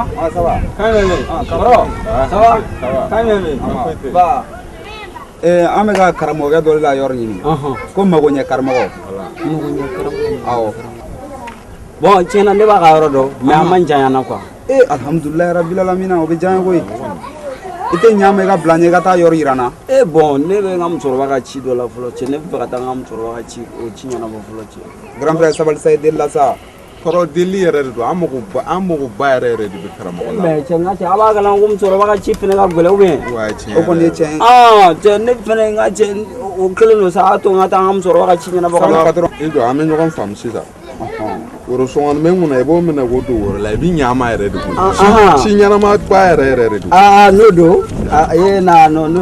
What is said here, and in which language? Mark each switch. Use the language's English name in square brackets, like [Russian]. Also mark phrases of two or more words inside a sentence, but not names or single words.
[French] Ah, ça va. Quand même. Ah, ça va? Ça va? Ça va. Quand même. Bah. [Bambara] An bɛ ka karamɔgɔkɛ dɔ la yɔrɔ ɲini. Ko magoɲɛ karamɔgɔ. Magoɲɛ karamɔgɔ. Awɔ. Bon, tiɲɛna ne b'a ka yɔrɔ dɔn, mais a man jan na quoi. [Arabic] الحمد لله رب العالمين [Bambara] o bɛ diya n ye koyi. I tɛ ɲa ma i ka bila n ɲɛ i ka taa yɔrɔ yira n na. Bon, ne bɛ n ka musokɔrɔba ka ci dɔ la fɔlɔ cɛ, ne bɛ fɛ ka taa n ka musokɔrɔba ka ci o ci ɲɛnabɔ fɔlɔ cɛ. [French] Grand frère [Bambara] sabali sa i deli la sa. Kɔrɔ deli yɛrɛ de don an mago ba yɛrɛ de bɛ karamɔgɔ la. Mais cɛ n ka cɛ a b'a kalan ko musokɔrɔba ka ci fɛnɛ ka gɛlɛn [French] ou bien. [Bambara] Ouais tiɲɛ O kɔni ye tiɲɛ ye. Cɛ ne fɛnɛ n ka cɛ o kelen don sa a to n ka taa n ka musokɔrɔba ka ci ɲɛnabɔ ka na. patron i jɔ an bɛ ɲɔgɔn faamu sisan. woro sɔngɔn mɛ mun na i b'o minɛ k'o don woro la i bɛ ɲama yɛrɛ de koyi si ɲɛnama ba yɛrɛ de don n'o don n'o